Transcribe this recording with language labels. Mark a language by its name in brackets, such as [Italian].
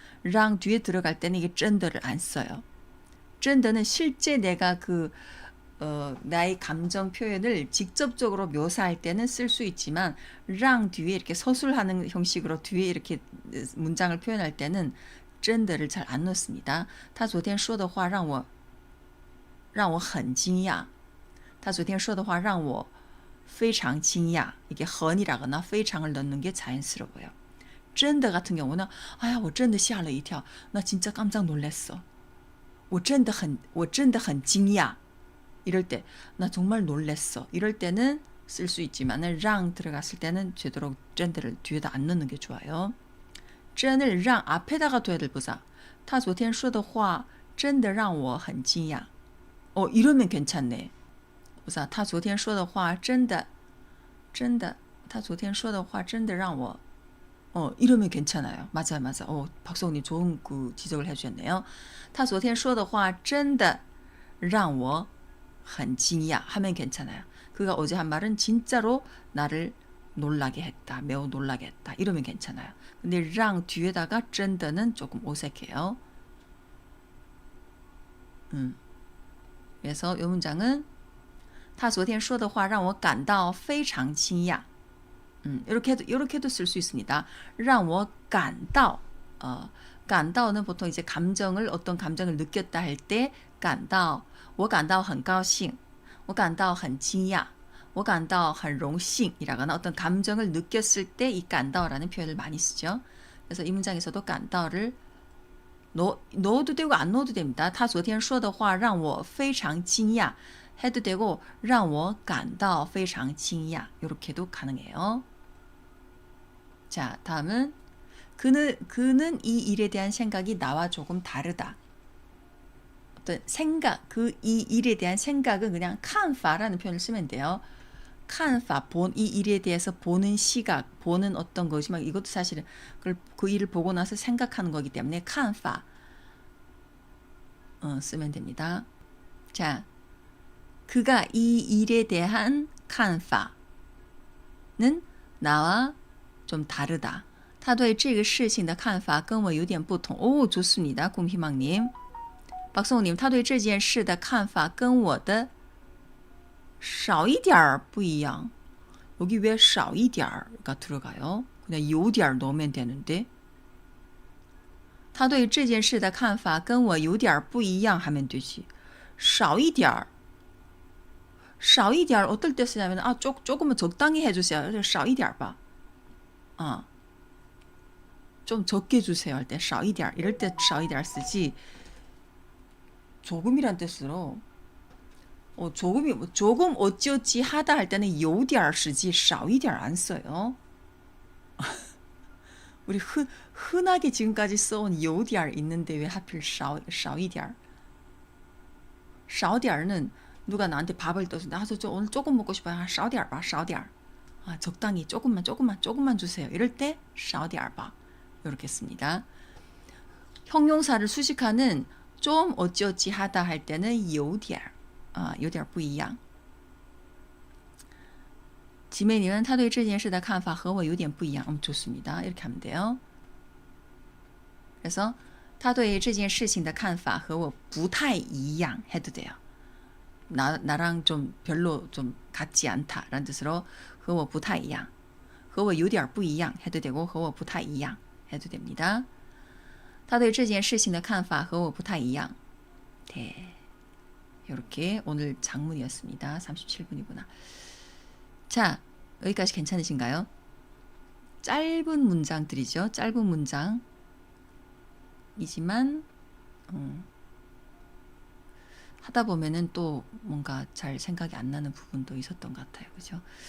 [Korean] 랑 뒤에 들어갈 때는 이게 [Chinese] 真的 [Korean] 를 안 써요. 真的는 실제 내가 나의 감정 표현을 직접적으로 묘사할 때는 쓸 수 있지만 랑 뒤에 이렇게 서술하는 형식으로 뒤에 이렇게 문장을 표현할 때는 真的를 잘 안 넣습니다. [Chinese] 他昨天说的话让我很惊讶. 他昨天说的话让我非常惊讶. [Korean] 이게 很이라거나 非常을 넣는 게 자연스러워요. [Chinese] 真的 [Korean] 같은 경우는 [Chinese] 哎呀我真的吓了一跳. [Korean] 나 진짜 깜짝 놀랐어. [Chinese] 我真的很惊讶. [Korean] 이럴 때 나 정말 놀랬어. 이럴 때는 쓸 수 있지만 랑 들어갔을 때는 되도록 [Chinese] 真的 [Korean] 를 뒤에다 안 넣는 게 좋아요. 真的랑 앞에다가 둬야 될 보자. [Chinese] 他昨天说的话真的让我很惊讶. [Korean] 이러면 괜찮네. 보자. [Chinese] 他昨天说的话真的他昨天说的话真的让我 [Korean] 이러면 괜찮아요. 맞아요. 박성훈님 좋은 그 지적을 해주셨네요. [Chinese] 他昨天说的话真的让我很惊讶 [Korean] 하면 괜찮아요. 그가 어제 한 말은 진짜로 나를 놀라게 했다. 매우 놀라게 했다. 이러면 괜찮아요. 근데 랑 뒤에다가 真的는 조금 어색해요. 그래서 이 문장은 [Chinese] 他昨天说的话让我感到非常惊讶. [Korean] 이렇게도 쓸 수 있습니다. 让我感到 感到는 보통 이제 어떤 감정을 느꼈다 할 때 感到 [Chinese] 我感到很高兴我感到很惊讶我感到很荣幸 [Korean] 이라거나 어떤 감정을 느꼈을 때 이 感到라는 표현을 많이 쓰죠. 그래서 이 문장에서도 感到를 넣어도 되고 안 넣어도 됩니다. [Chinese] 他昨天说的话让我非常惊讶 [Korean] 해도 되고 [Chinese] 让我感到非常惊讶 [Korean] 이렇게도 가능해요. 자, 다음은 그는 이 일에 대한 생각이 나와 조금 다르다. 어떤 생각, 이 일에 대한 생각은 그냥 看法라는 표현을 쓰면 돼요. 看法, 이 일에 대해서 보는 시각, 보는 어떤 것이지만 이것도 사실은 그 일을 보고 나서 생각하는 거기 때문에 看法 쓰면 됩니다. 자, 그가 이 일에 대한 看法는 나와 좀 다르다. [Chinese] 他对这个事情的看法跟我有点不同. [Korean] 오, 좋습니다. 꿈희망님. 박성우님, [Chinese] 他对这件事的看法跟我的少一点不一样. [Korean] 여기 왜 少一点가 들어가요? 그냥 有点 넣으면 되는데. [Chinese] 他对这件事的看法跟我有点不一样 [Korean] 하면 되지. 少一点 少一点 어떨 때 쓰냐면 조금은 적당히 해주세요. 少一点봐. 좀 적게 주세요 할 때 少一点 이럴 때 少一点 쓰지. 조금이란 뜻으로 조금 어찌어찌 하다 할 때는 有点 쓰지 少一点 안 써요. 우리 흔하게 지금까지 써온 有点 있는데 왜 하필 少一点? 少点는 누가 나한테 밥을 떠서 나도 오늘 조금 먹고 싶어요. 少点봐, 少点. 적당히 조금만 주세요. 이럴 때 少点봐. 이렇게 씁니다. 형용사를 수식하는 좀 어찌어찌 하다 할 때는 [Chinese] 有点有点不一样. [Korean] 지메님은 [Chinese] 他对这件事的看法和我有点不一样. [Korean] 좋습니다. 이렇게 하면 돼요. 그래서 [Chinese] 他对这件事情的看法和我不太一样 [Korean] 해도 돼요. 나랑 좀 별로 좀 같지 않다라는 뜻으로 [Chinese] 和我不太一样和我有点不一样 [Korean] 해도 되고 和我不太一样 해도 됩니다. [Chinese] 他对这件事情的看法和我不太一样. [Korean] 네. 이렇게 오늘 장문이었습니다. 37분이구나. 자, 여기까지 괜찮으신가요? 짧은 문장들이죠. 짧은 문장이지만 하다 보면은 또 뭔가 잘 생각이 안 나는 부분도 있었던 것 같아요. 그죠?